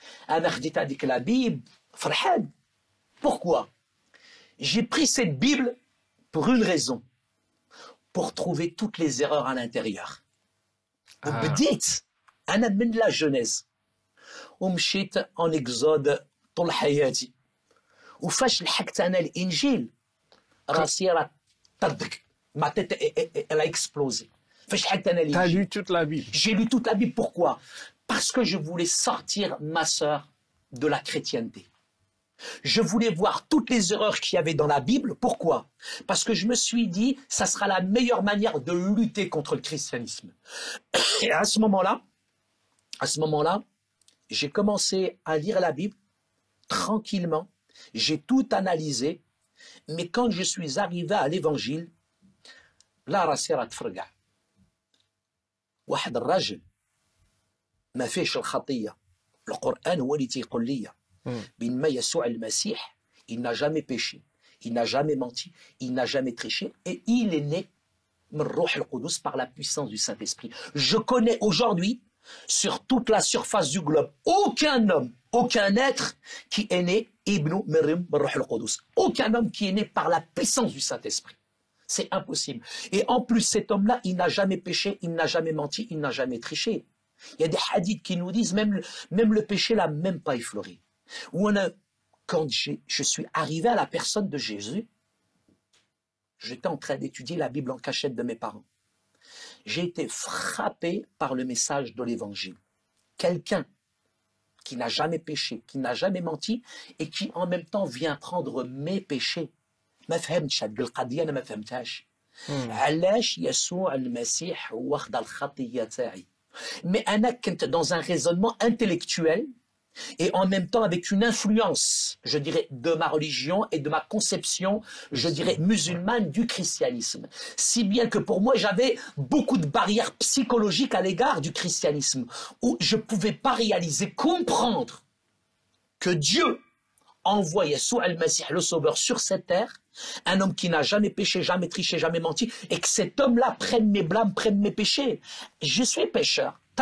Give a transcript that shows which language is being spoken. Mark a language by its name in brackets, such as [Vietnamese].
[Arabic] انا خديت هذيك لا بيب فرحان. [French] Pourquoi? J'ai pris cette bible pour une raison. Pour trouver toutes les erreurs à l'intérieur. [Arabic] وبديت أنا من لا جونيز ومشيت [French] en exode [Arabic] طول حياتي. وفاش لحقت أنا الإنجيل راسي راه طردق. [French] Ma tête elle a explosé. [Arabic] فاش لحقت أنا الإنجيل. [French] T'as lu toute la Bible. J'ai lu toute la Bible. Pourquoi? Parce que je voulais sortir ma sœur de la chrétienté. Je voulais voir toutes les erreurs qu'il y avait dans la Bible. Pourquoi? Parce que je me suis dit, ça sera la meilleure manière de lutter contre le christianisme. Et à ce moment-là, j'ai commencé à lire la Bible tranquillement. J'ai tout analysé. Mais quand je suis arrivé à l'évangile, là, [Arabic] راسي راه تفرقع. واحد الرجل ما فيش الخطية. القرآن هو اللي تيقول لي بينما يسوع المسيح [French] il n'a jamais péché, il n'a jamais menti, il n'a jamais triché et il est né [Arabic] من الروح القدس [French] par la puissance du Saint-Esprit. Je connais aujourd'hui sur toute la surface du globe aucun homme, aucun être qui est né ibnu [Arabic] من الروح القدس. [French] Aucun homme qui est né par la puissance du Saint-Esprit. C'est impossible. Et en plus cet homme-là, il n'a jamais péché, il n'a jamais menti, il n'a jamais triché. Il y a des hadiths qui nous disent même le péché l'a même pas effleuré. Quand je suis arrivé à la personne de Jésus, j'étais en train d'étudier la Bible en cachette de mes parents. J'ai été frappé par le message de l'Évangile. Quelqu'un qui n'a jamais péché, qui n'a jamais menti, et qui en même temps vient prendre mes péchés. [Arabic] ما فهمتش هاد القضية. أنا ما فهمتهاش. علاش يسوع المسيح واخد الخطية تاعي. [French] Mais [Arabic] أنا كنت [French] dans un raisonnement intellectuel et en même temps avec une influence, je dirais, de ma religion et de ma conception, je dirais, musulmane du christianisme. Si bien que pour moi, j'avais beaucoup de barrières psychologiques à l'égard du christianisme, où je ne pouvais pas réaliser, comprendre que Dieu envoie Yeshua al-Masih, le Sauveur, sur cette terre, un homme qui n'a jamais péché, jamais triché, jamais menti, et que cet homme-là prenne mes blâmes, prenne mes péchés. Je suis pécheur.